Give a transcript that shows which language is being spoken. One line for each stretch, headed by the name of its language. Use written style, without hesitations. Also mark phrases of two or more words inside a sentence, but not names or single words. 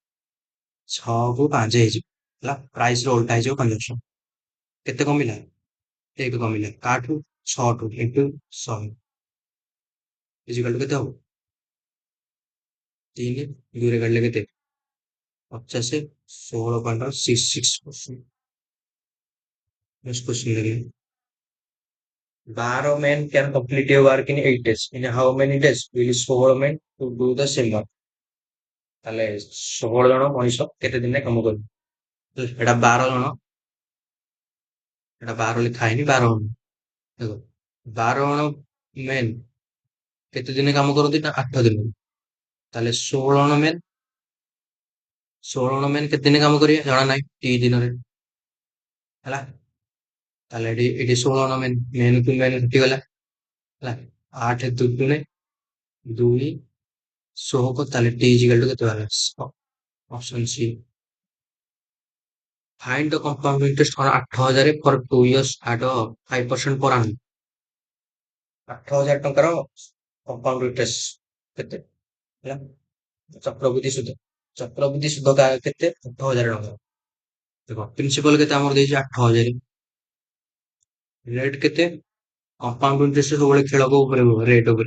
Odia: 6 କୁ 5 ହେଇଯିବ, ହେଲା। ପ୍ରାଇସ୍ ର ଓଲ୍ଟା ହେଇଯିବ କନଜପ୍ସନ। କେତେ କମିଲା? 1 କମିଲା। କାଠୁ? 6 ଇଣ୍ଟୁ 100
English: equal to
Odia: କେତେ ହବ? 3। 2ରେ କାଟିଲେ କେତେ? 50।
English: 16.66%। Next question देखिए। 12 men can complete a work in 8 days. In how many days will 16 men to do the same work?
Odia: ତାହେଲେ 16 ଜଣ ମଣିଷ କେତେ ଦିନରେ କାମ କରିବେ? ଏଟା 12 ଜଣ, ଏଟା 12 ଲେଖା ହେଇନି, 12 ଜଣ। ଦେଖ 12 ଜଣ ମେନ୍ କେତେ ଦିନ କାମ କରନ୍ତି ନା 8 ଦିନ। ତାହେଲେ 16 ଜଣ ମେନ୍ କେତେ ଦିନ କାମ କରିବେ ଜଣା ନାହିଁ, 3 ଦିନରେ, ହେଲା। ତାହେଲେ ଏଠି 16 ଜଣ ମେନ୍, ମେନ୍ କୁ ମେନ୍ ଘଟିଗଲା, ହେଲା। 8 ଦୁଗୁଣେ 2 16, ତାହେଲେ ଟି
English: equal to
Odia: କେତେ ବାହାରିଲା?
English: option C. Find the compound interest on 8,000 for 2 years at a 5% per annum।
Odia: 8,000 ଟଙ୍କାର
English: compound interest
Odia: କେତେ, ହେଲା। ଚକ୍ରବୃଦ୍ଧି ସୁଧ। ଚକ୍ରବୃଦ୍ଧି ସୁଧ କେତେ? 8,000 ଟଙ୍କା। ଦେଖ ପ୍ରିନ୍ସିପାଲ କେତେ ଆମର ଦେଇଛି? 8,000। ରେଟ୍ କେତେ?
English: compound interest
Odia: ସବୁବେଳେ ଖେଳକ ଉପରେ ରେଟ୍ ଉପରେ।